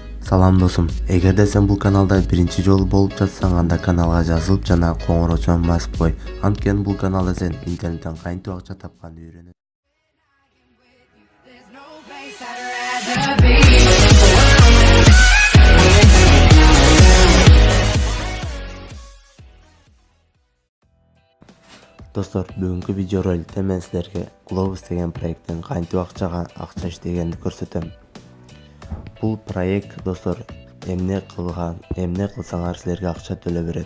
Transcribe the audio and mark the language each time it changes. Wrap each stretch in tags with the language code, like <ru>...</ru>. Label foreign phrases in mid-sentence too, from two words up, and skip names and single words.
<ky>Салам досум, эгерде сен бул каналда биринчи жолу болуп жатсаң, анда каналга жазылып жана коңгурочону басып кой. Анткени бул каналда сен интернеттен кантип акча тапканды үйрөнөсүң.</ky> <en>There's no place I'd rather be.</en> <ky>Достор, бүгүнкү видео роликте мен силерге Globus деген проекттен кантип акча иштегенди көрсөтөм. Бул проект, достор, эмне кылсаңар силерге акча төлөп берет.</ky>